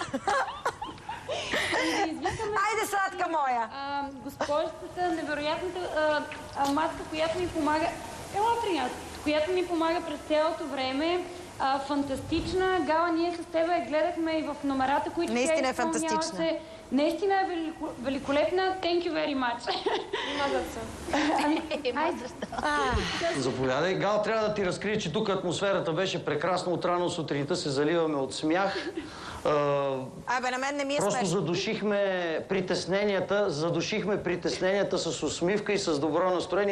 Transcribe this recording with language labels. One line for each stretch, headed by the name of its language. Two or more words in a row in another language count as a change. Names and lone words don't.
Bulgarian: Айде, сладка моя! Госпожицата, невероятната маска, която ми помага... Ела при нас, която ми помага през цялото време. Фантастична. Гала, ние с тебе я гледахме и в номерата, които наистина е фантастична. Наистина е великолепна.
English: Thank you very much.
Bulgarian: Заповядай. Гал, трябва да ти разкрия, че тук атмосферата беше прекрасна. От рано сутринта се заливаме от смях. Абе, на мен не ми е Просто смешно. задушихме притесненията с усмивка и с добро настроение.